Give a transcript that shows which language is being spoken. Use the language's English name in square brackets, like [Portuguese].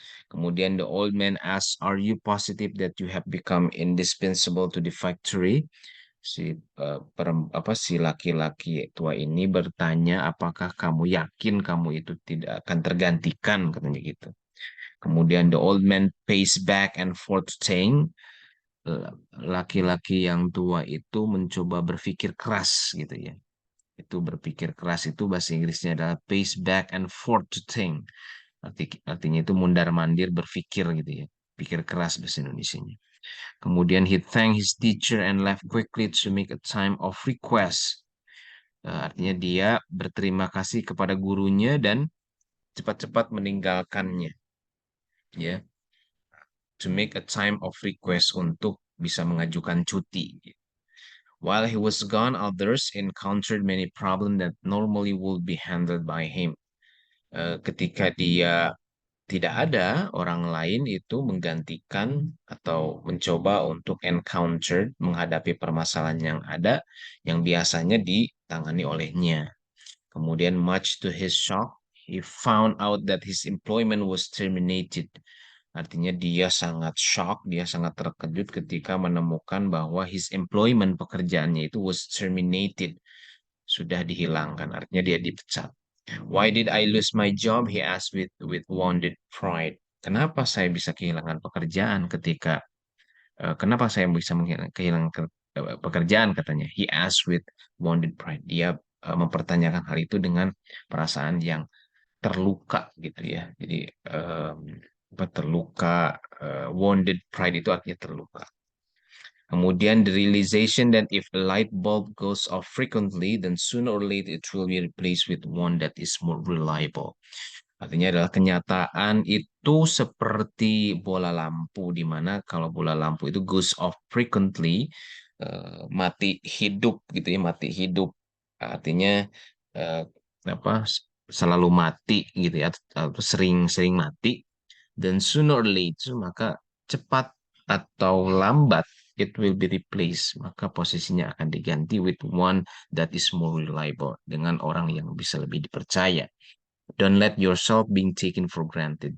[Indonesian] Kemudian [English] the old man asks, "Are you positive that you have become indispensable to the factory?" [Indonesian] Si laki-laki tua ini bertanya, apakah kamu yakin kamu itu tidak akan tergantikan, katanya gitu. Kemudian [English] the old man paced back and forth saying, [Indonesian] laki-laki yang tua itu mencoba berpikir keras gitu ya. Itu berpikir keras itu bahasa Inggrisnya adalah [English] pace back and forth to think. [Indonesian] Artinya itu mundar-mandir berpikir gitu ya. Pikir keras bahasa Indonesianya. [English] Kemudian he thanked his teacher and left quickly to make a time of request. [Indonesian] Artinya dia berterima kasih kepada gurunya dan cepat-cepat meninggalkannya, ya, [English] to make a time of request [Indonesian] untuk bisa mengajukan cuti. [English] While he was gone, others encountered many problems that normally would be handled by him. [Indonesian] Ketika dia tidak ada, orang lain itu menggantikan atau mencoba untuk encounter, menghadapi permasalahan yang ada, yang biasanya ditangani olehnya. Kemudian, [English] much to his shock, he found out that his employment was terminated. [Indonesian] Artinya dia sangat shock, dia sangat terkejut ketika menemukan bahwa [English] his employment, [Indonesian] pekerjaannya itu [English] was terminated, [Indonesian] sudah dihilangkan. Artinya dia dipecat. [English] Why did I lose my job? He asked with wounded pride. [Indonesian] Kenapa saya bisa kehilangan pekerjaan kenapa saya bisa kehilangan pekerjaan katanya. [English] He asked with wounded pride. [Indonesian] Dia mempertanyakan hal itu dengan perasaan yang terluka gitu ya. Jadi terluka, [English] wounded pride [Indonesian] itu artinya terluka. Kemudian [English] the realization that if a light bulb goes off frequently, then sooner or later it will be replaced with one that is more reliable. [Indonesian] Artinya adalah kenyataan itu seperti bola lampu, di mana kalau bola lampu itu [English] goes off frequently, [Indonesian] mati hidup gitu ya, mati hidup. Artinya eh, apa selalu mati gitu ya, atau sering-sering mati. Dan [English] sooner or later, [Indonesian] maka cepat atau lambat [English] it will be replaced, [Indonesian] maka posisinya akan diganti [English] with one that is more reliable, [Indonesian] dengan orang yang bisa lebih dipercaya. [English] Don't let yourself being taken for granted.